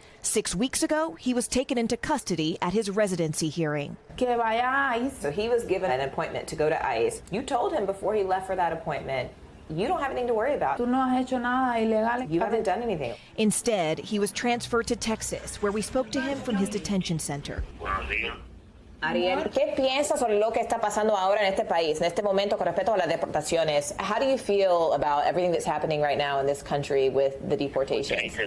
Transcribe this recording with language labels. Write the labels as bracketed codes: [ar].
[en] 6 weeks ago, he was taken into custody at his residency hearing. So he was given an appointment to go to ICE. You told him before he left for that appointment, you don't have anything to worry about. You haven't done anything. Instead, he was transferred to Texas, where we spoke to him from his detention center. [es] Ariel, ¿qué piensas sobre lo que está pasando ahora en este país, en este momento con respecto a las deportaciones? [en] How do you feel about everything that's happening right now in this country with the deportations?